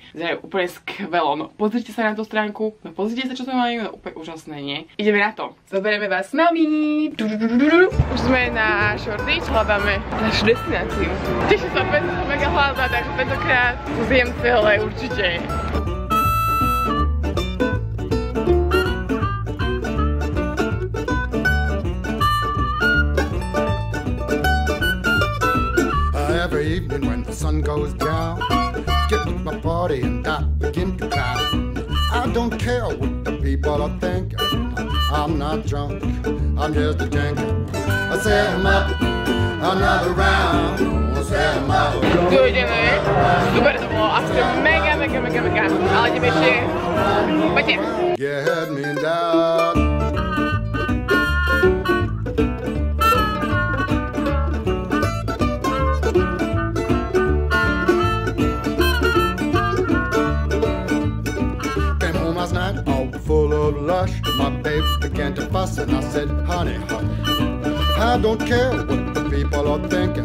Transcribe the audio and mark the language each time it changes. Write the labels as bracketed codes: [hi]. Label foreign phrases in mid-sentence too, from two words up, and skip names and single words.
[sk] Zerajú úplne skvelo. No pozrite sa na tú stránku. No pozrite sa, čo sme mali. No úplne úžasné, nie? Ideme na to. Zoberieme vás s nami. Už sme na Shoreditch. Hľadáme našu destináciu. Teším sa, že som mega hladná, takže tentokrát zjem celé určite. [en] Every evening when the sun goes down, get with my party and I begin to clown. I don't care what the people are thinking. I'm not drunk, I'm just a drinking. I set 'em up, another round. I set 'em up. [sk] Tu ideme, super to bolo, asi mega, ale ideme ešte, poďte. [en] Get me down. Full of lush, my babe began to fuss and I said, honey, honey, I don't care what the people are thinking.